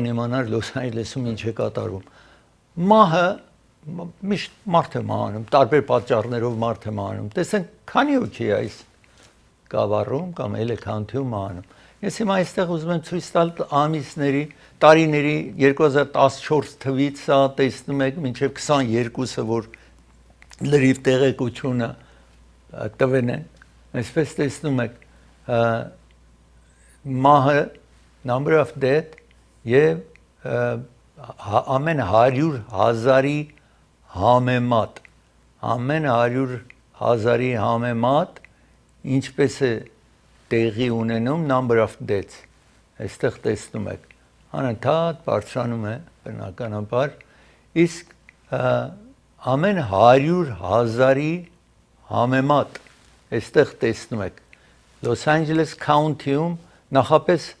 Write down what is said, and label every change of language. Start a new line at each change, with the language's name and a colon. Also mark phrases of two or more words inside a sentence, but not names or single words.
Armenian: են իմանալ Լոս Անջելեսում ինչ է կատարվում։ Մահը միշտ մարդ է մահանում, տարբեր պատճառներով մարդ է մահանում։ Տեսենք, քանի հոգի է այս գավառում կամ Էլե Քաունթիում մահանում։ Ես հիմա այստեղ ուզում եմ ցույց տալ ամիսների, տարիների 2014 թվից սա տեսնում եք մինչև 22-ը, որ լրիվ տեղեկությունը տվեն են, այսպես տեսնում եք մահը,
English: number of death
Armenian: եւ ամեն 100,000-ի համեմատ, ամեն 100,000-ի համեմատ ինչպես է տեղի ունենում
English: number of deaths,
Armenian: այստեղ տեսնում եք, անընդհատ բարձրանում է բնականաբար, իսկ ամեն 100,000-ի համեմատ այստեղ տեսնում եք Լոս Անջելես Քաունթիում նախապես